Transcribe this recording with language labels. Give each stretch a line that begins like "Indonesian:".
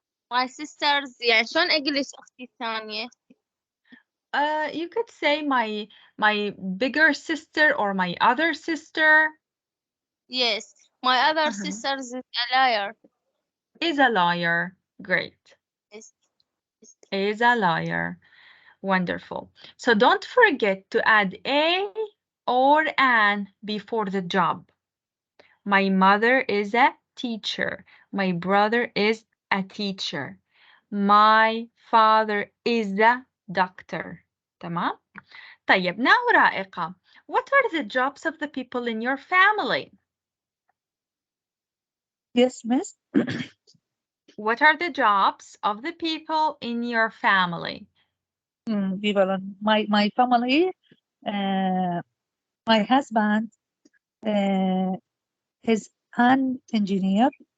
English: My sisters
Arabic: يعني شلون أقول أختي الثانية؟
English: You could say my bigger sister or my other sister. Yes, my other sister is a liar. Is a liar. Great. Yes. Is a liar. Wonderful. So don't forget to add a or an before the job. My mother is a teacher. My brother is a teacher. My father is a doctor.
Arabic: تمام؟ طيب,
English: now
Arabic: رائقة.
English: What are the jobs of the people in your family? Yes, Miss. What are the jobs of the people in your family? People in my family, my husband is an engineer,